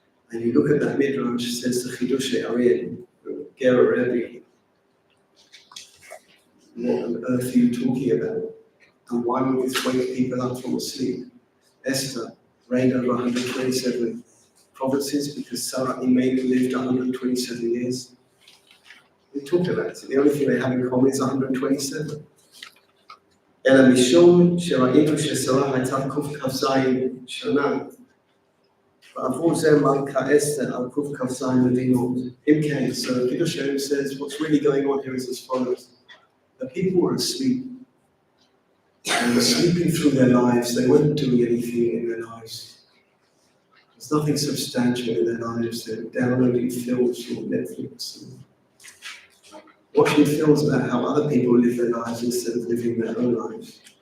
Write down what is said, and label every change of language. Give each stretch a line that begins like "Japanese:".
English: And you look at that Midrash, it says the Chidush Hayarim, Gera Rebbe, what on earth are you talking about? And why would this wake people up from sleep? Esther reigned over 127 provinces because Sarah Imenu lived 127 years. We talked about it. The only thing they have in common is 127.
Hebrew: אלא משום שראינו ששרה הייתה קכ"ז שנה, ועבור זה מלכה אסתר על קכ"ז מדינות. אם כן,
English: so Peter Shem says what's really going on here is as follows. The people were asleep. They were sleeping through their lives. They weren't doing anything in their lives. There's nothing substantial in their lives. They're downloading films from Netflix and watching films about how other people live their lives instead of living their own lives.